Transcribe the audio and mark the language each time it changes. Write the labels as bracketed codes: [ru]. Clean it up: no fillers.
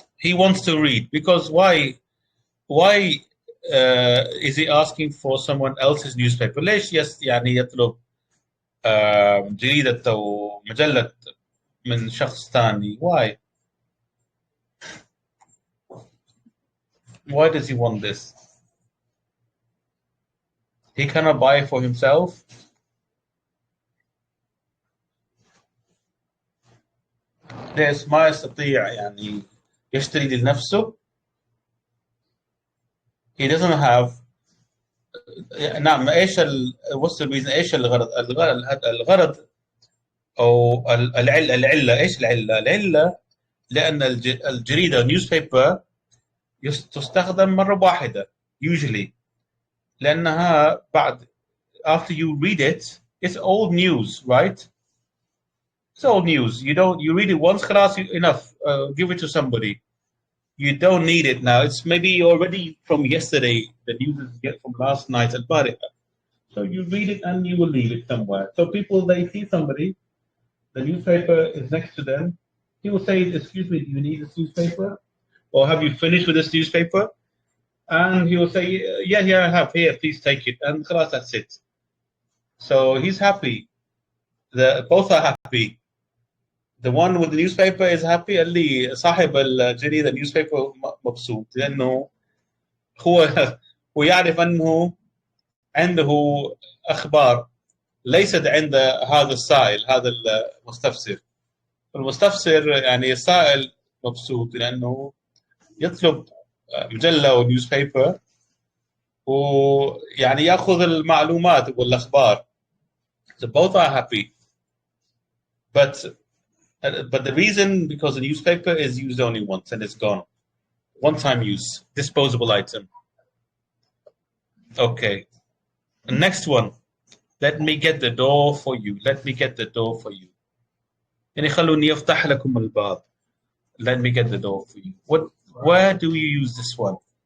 [en] He wants to read because why is he asking for someone else's newspaper? [ar] ليش يعني يطلب جريدة أو مجلة من شخص ثاني? [en] Why? Why does he want this? He cannot buy it for himself. [ar] ليش ما يستطيع يعني يشتري لنفسه؟ [en] He doesn't have. [ar] نعم، ايش [en] what's the reason؟ [ar] ايش الغرض او العله ايش العله؟ العله لان الجريده newspaper تستخدم مره واحده usually، لانها بعد [en] after you read it it's old news, right? It's old news. You read it once خلاص enough. Give it to somebody. You don't need it now. It's maybe already from yesterday. The news is from last night البارحة. So you read it and you will leave it somewhere. So people, they see somebody, the newspaper is next to them. He will say, "Excuse me, do you need this newspaper? Or have you finished with this newspaper?" And he will say, "Yeah, yeah, I have. Here, please take it." And خلاص, that's it. So he's happy. Both are happy. The one with the newspaper is happy. [ar] اللي صاحب الجريدة newspaper مبسوط لأنه هو هو يعرف أنه عنده أخبار ليست عند هذا السائل، هذا المستفسر. المستفسر يعني السائل مبسوط لأنه يطلب مجلة أو نيوزبيبر ويعني يأخذ المعلومات والأخبار. [en] So both are happy. But the reason, because the newspaper is used only once and it's gone. One-time use, disposable item. Okay. The next one. Let me get the door for you. Let me get the door for you. [ar] يعني خلوني أفتح لكم الباب. [en] Let me get the door for you. Where do you use this one?